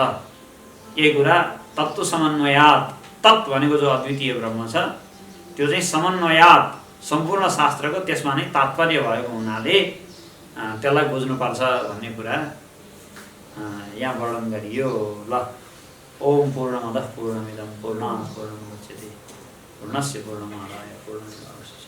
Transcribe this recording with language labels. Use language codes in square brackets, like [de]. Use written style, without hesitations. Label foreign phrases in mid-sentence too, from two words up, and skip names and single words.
[ne] यही कुरा [sa] तत्त्व समन्वयात्, [ne] तत् भनेको जो अद्वितीय ब्रह्म छ त्यो चाहिँ समन्वयात् सम्पूर्ण शास्त्रको त्यसमा नै तात्पर्य भएको हुनाले त्यसलाई बुझ्नुपर्छ भन्ने कुरा यहाँ वर्णन गरियो। ल, [sa] ओम पूर्णमदः पूर्णमिदं पूर्णात् पूर्णमुदच्यते पूर्णस्य पूर्णमादाय पूर्णमेवावशिष्यते।